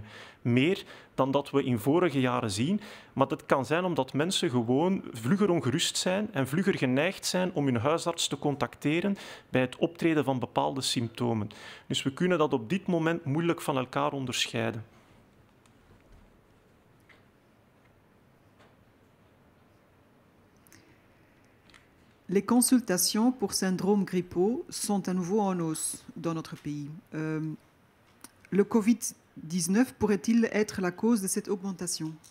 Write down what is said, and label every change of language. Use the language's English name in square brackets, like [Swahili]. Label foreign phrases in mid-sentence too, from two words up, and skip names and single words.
[Dutch] Meer dan dat we in vorige jaren zien, maar dat kan zijn omdat mensen gewoon vlugger ongerust zijn en vlugger geneigd zijn om hun huisarts te contacteren bij het optreden van bepaalde symptomen. Dus we kunnen dat op dit moment moeilijk van elkaar onderscheiden. [French] Les consultations pour syndrome grippaux sont à nouveau en hausse dans notre pays. Le Covid-19 pourrait-il être la cause de cette augmentation?